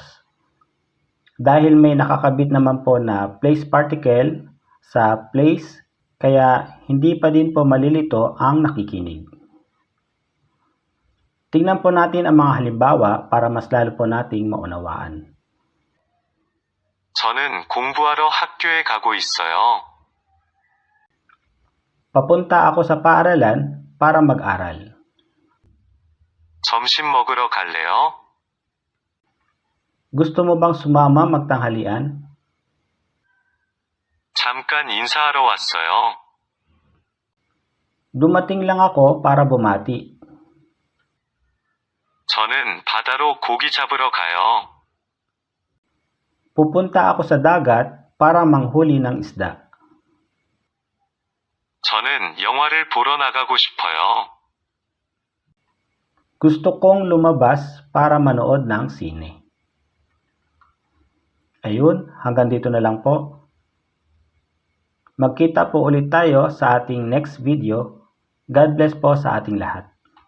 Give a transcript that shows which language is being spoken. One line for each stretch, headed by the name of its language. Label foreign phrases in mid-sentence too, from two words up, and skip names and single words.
Filipino: Dahil may nakakabit naman po na place particle sa place, kaya hindi pa din po malilito ang nakikinig. Tingnan po natin ang mga halimbawa para mas lalo po nating maunawaan.
Korean: 저는 공부하러 학교에 가고 있어요.
Filipino: Papunta ako sa paaralan para mag-aral.
Korean: 점심 먹으러 갈래요?
Filipino: Gusto mo bang sumama magtanghalian?
Korean: 잠깐 인사하러 왔어요.
Filipino: Dumating lang ako para bumati.
Korean: 저는 바다로 고기 잡으러 가요.
Filipino: Pupunta ako sa dagat para manghuli ng isda.
Korean: 저는 영화를 보러 나가고 싶어요.
Filipino: Gusto kong lumabas para manood ng sine. Ayun, hanggang dito na lang po. Magkita po ulit tayo sa ating
English: next video.
Filipino: God bless po sa ating lahat.